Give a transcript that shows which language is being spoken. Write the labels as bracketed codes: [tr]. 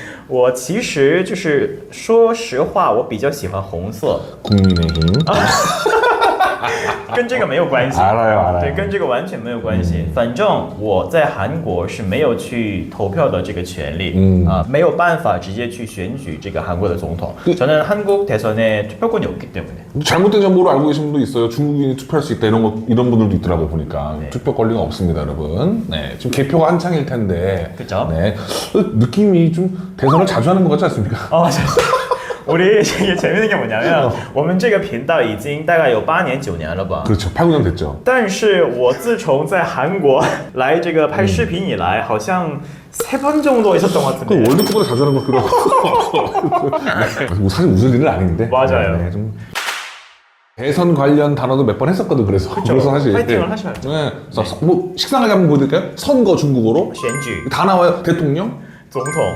[zh] 我其实就是说实话，我比较喜欢红色， [ko] 국민의힘. [zh] 跟这个没有关系。 [ko] 알아요. [zh] 对，跟这个完全没有关系。反正我在韩国是没有去投票的这个权利，没有办法直接去选举这个韩国的总统。 [ko] 저는 한국 대선에 투표권이 없기 때문에. 잘못된 정보를 알고 계신 분도 있어요. 중국인이 투표할 수 있다 이런 분들도 있더라고 보니까. 네. 투표 권리가 없습니다, 여러분. 네, 지금 개표가 한창일 텐데. 그쵸? 네, 느낌이 좀 대선을 자주 하는 것 같지 않습니까? 우리 이게 재밌는 게 뭐냐면 [zh] 我们这个频道已经大概有8年9年了吧。 [ko] 그렇죠, 8, 9년 됐죠. [zh] 但是我自从在韩国来这个拍视频以来，好像 [ko] 3번 정도 있었던 것 그 같은데. 월드컵보다 자주 하는 거 그렇고. 네, 사실 웃을 일은 아닌데. 맞아요. 네, 좀 대선 관련 단어도 몇 번 했었거든. 그래서 사실 파이팅을 하셔야죠. 네, 그래서 뭐 식상하게 한번 보여드릴까요? 선거 중국어로 [zh] 选举 [ko] 다 나와요. 대통령, [zh] 总统